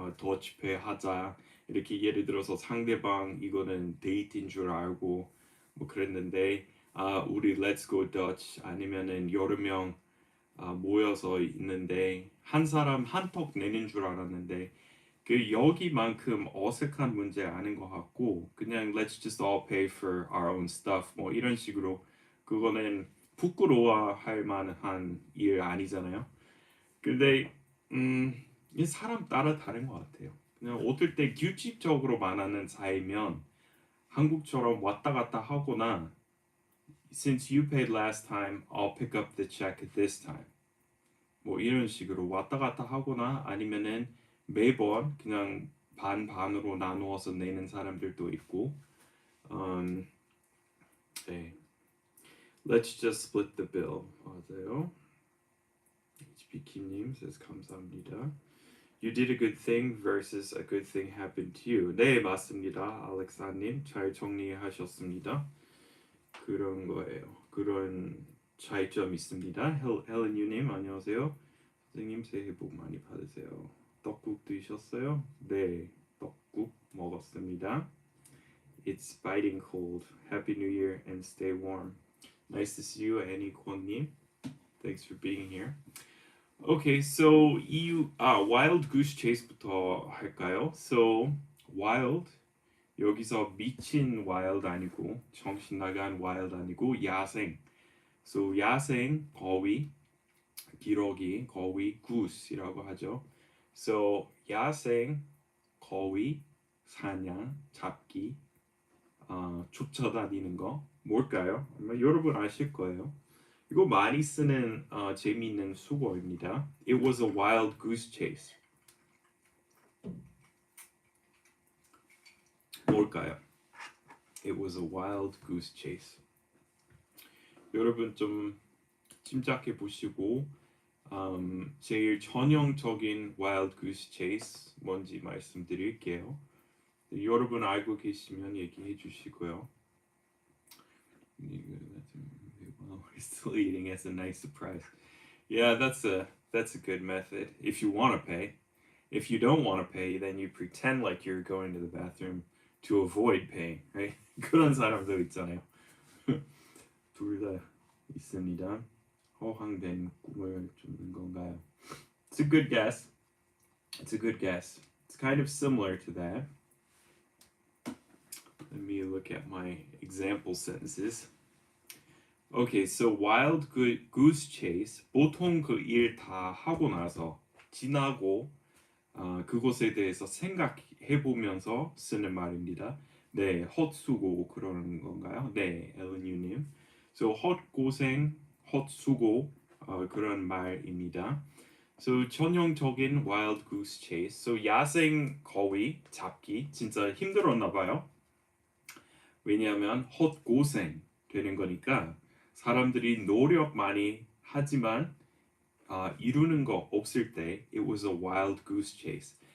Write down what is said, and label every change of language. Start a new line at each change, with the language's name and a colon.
Korean: 더치페이 하자 이렇게 예를 들어서 상대방 이거는 데이트인 줄 알고 뭐 그랬는데 우리
English: Let's Go Dutch
Korean: 아니면은 여러 명 모여서 있는데 한 사람 한턱 내는 줄 알았는데 그 여기만큼 어색한 문제 아닌 것 같고 그냥
English: let's just all pay for our own stuff
Korean: 뭐 이런 식으로 그거는 부끄러워할 만한 일 아니잖아요. 근데 이 사람 따라 다른 것 같아요. 그냥 어떨 때 규칙적으로 말하는 사이면 한국처럼 왔다 갔다 하거나
English: since you paid last time, I'll pick up the check this time.
Korean: 뭐 이런 식으로 왔다 갔다 하거나 아니면은 매번 그냥 반반으로 나누어서 내는 사람들도 있고 네.
English: Let's just split the bill.
Korean: 맞아요. HBK님 says 감사합니다.
English: You did a good thing versus a good thing happened to you.
Korean: 네, 맞습니다. 알렉사님 잘 정리하셨습니다. 그런 거예요. 그런 차이점 있습니다. 헬렌 유님 안녕하세요. 선생님 새해 복 많이 받으세요. 떡국 드셨어요? 네, 떡국 먹었습니다.
English: It's biting cold. Happy New Year and stay warm. Nice to see you, Annie Kwon-님. Thanks for being here. Okay, so wild goose chase부터
Korean: 할까요? So wild 여기서 미친 wild 아니고 정신 나간 wild 아니고 야생. So 야생 거위 기러기 거위 goose이라고 하죠. So 야생 거위 사냥, 잡기, 쫓아다니는 거 뭘까요? 아마 여러분 아실 거예요. 이거 많이 쓰는 재미있는 수거입니다.
English: It was a wild goose chase.
Korean: 뭘까요?
English: It was a wild goose chase.
Korean: 여러분 좀 짐작해 보시고 제일 전형적인 wild goose chase 뭔지 말씀드릴게요. 여러분 알고 계시면 얘기해 주시고요.
English: Well, we're still eating as a nice surprise. Yeah, that's a good method if you want to pay. If you don't want to pay, then you pretend like you're going to the bathroom to avoid paying, right?
Korean: 그런 사람도 있잖아요. 둘 다 있습니다. 허황된 꿈을 쫓는 건가요?
English: It's a good guess. It's a good guess. It's kind of similar to that. Let me look at my example sentences. Okay, so wild goose chase.
Korean: 보통 그 일 다 하고 나서 지나고 그것에 대해서 생각해 보면서 쓰는 말입니다. 네, 헛수고 그러는 건가요? 네, 엘은유님. So 헛고생, 헛수고 그런 말입니다.
English: So
Korean: 전형적인
English: wild goose chase.
Korean: So 야생 거위 잡기 진짜 힘들었나 봐요. 왜냐하면 헛고생 되는 거니까 사람들이 노력 많이 하지만 이루는 거 없을 때
English: it was a wild goose chase.